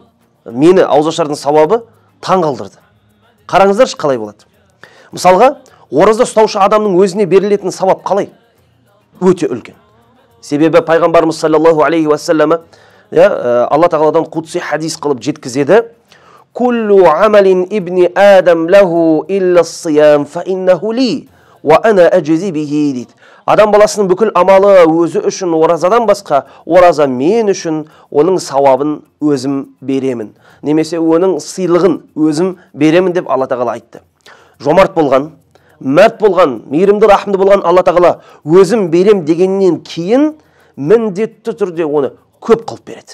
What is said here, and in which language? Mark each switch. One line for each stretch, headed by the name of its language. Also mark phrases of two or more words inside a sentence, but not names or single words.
Kazakh: Мені ауызашардың сауабы таң қалдырды. Қараңыздаршы қалай болады. Мысалға, ораза ұстаушы адамның өзіне берілетін сауап қалай? Өте үлкен. Себебі пайғамбарымыз
Arabic: صلى الله عليه وسلم
Kazakh: Алла тағаладан құдси хадис қылып жеткізеді.
Arabic: كل عمل ابن آدم له إلا الصيام فإنه لي وأنا أجزي به дейді.
Kazakh: Адам баласының бүкіл амалы өзі үшін оразадан басқа, ораза мен үшін, оның сауабын өзім беремін. Немесе оның сыйлығын өзім беремін деп Алла тағала айтты. Жомарт болған, мәрт болған, мейірімді, рахымды болған Алла тағала өзім берем дегеннен кейін міндетті түрде оны көп қылып береді.